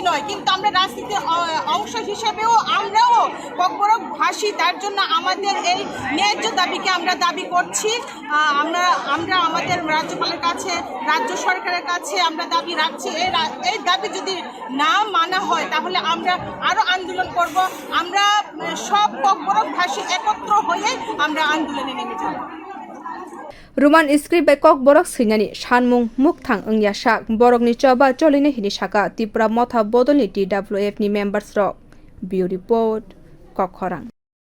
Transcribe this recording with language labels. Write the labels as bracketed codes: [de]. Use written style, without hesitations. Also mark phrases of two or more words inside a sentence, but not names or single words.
[bn] নয় কিন্তু আমরা রাজনীতির অংশ হিসেবেও আমরাও kokborok ভাষী তার জন্য আমাদের এই ন্যায্য দাবিকে আমরা দাবি করছি আমরা আমাদের রাজ্যপালের কাছে রাজ্য সরকারের কাছে আমরা দাবি রাখছি এই দাবি যদি না মানা হয় তাহলে আমরা আরো আন্দোলন করব আমরা সব kokborok ভাষী একত্র হয়ে আমরা আন্দোলনে নেমে যাব [en] Roman script [trp] by kokborok swinani sanmung mukthang ongya sak borokni choba cholina hini saka Tipra motha bodolni TWF ni members rok [en] Bureau report [trp] kokborok